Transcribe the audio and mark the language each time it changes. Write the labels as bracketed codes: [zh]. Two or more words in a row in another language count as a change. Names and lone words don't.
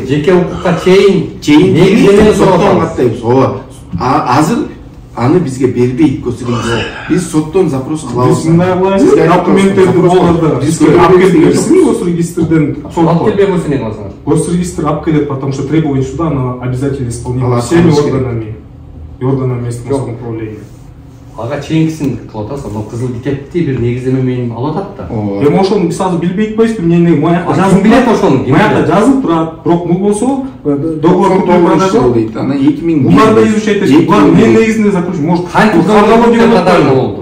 [ky] Жеке укукка чейин негизинен соттон каттайбыз. Ооба. Азыр аны бизге бербейт госрегистр. Биз соттон запрос кылабыз. Биз мындай кылайбыз, документтерди болорду бизге алып келбейсизби госрегистрден? Алып келбей койсо не кыласың? Госрегистр алып келет, [ru] потому что требование суда оно обязательно исполнимо всеми органами и органами местного самоуправления. [ky] Ага чейинкисин кылып атасың, но кызыл китепти бир негиздеме менен алып атат да. Эми ошону биз азыр билбей атпайбызбы, эмне маякта Жазып билет ошону. Маякта жазылып турат, бирок бул болсо [ru] договор продажа [ky] дейт. Ана 2000 булар да изучать этет. Булар эмне негизинде [ru] заключен, может, [ky] Канча продажа болду?